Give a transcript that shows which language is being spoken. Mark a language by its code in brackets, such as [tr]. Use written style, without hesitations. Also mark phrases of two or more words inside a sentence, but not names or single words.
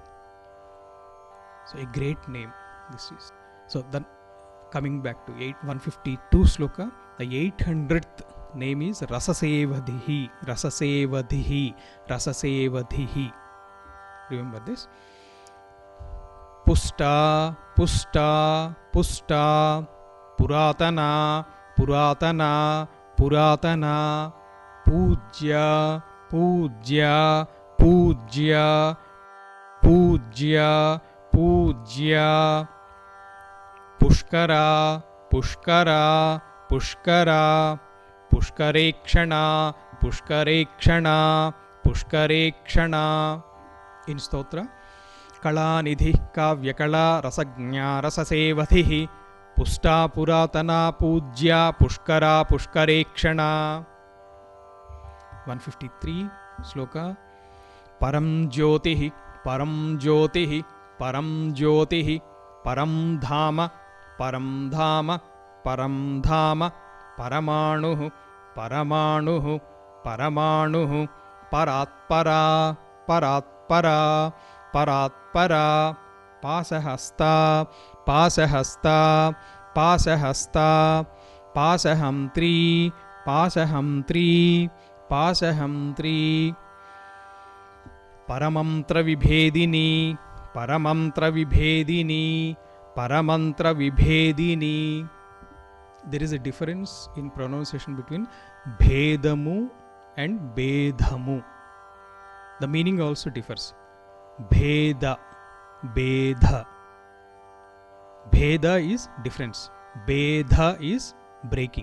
[en] So a great name this is. So then coming back to 152 sloka, the 800th name is Rasasevadhihi. Rasasevadhihi. Rasasevadhihi. Remember this. Pusta, Pusta, Pusta, Puratana, Puratana, Puratana, Pujya, Pujya, Pujya, Pujya, Pujya, Pushkara, Pushkara, Pushkara, Pushkarekshana, Pushkarekshana, Pushkarekshana. In Stotra, Kalanidhi Kavyakala Rasagnya Rasasevadhihi Pusta Puratana Pujya Pushkara Pushkarekshana. 153 sloka. Param Jyotihi Param Jyotihi Param Jyotihi Param Dhama Param Dhama Param Dhama Paramanuhu Paramanuhu Paramanuhu Paratpara Paratpara Paratpara Pasahasta Pasahasta Pasahasta Pasahamtri Pasahamtri Pasahamtri Paramantra Vibhedini Paramantra Vibhedini Paramantra Vibhedini. There is a difference in pronunciation between Bhedamu and Bedhamu. The meaning also differs. Bheda, Bedha. Bheda is difference. Bedha is breaking.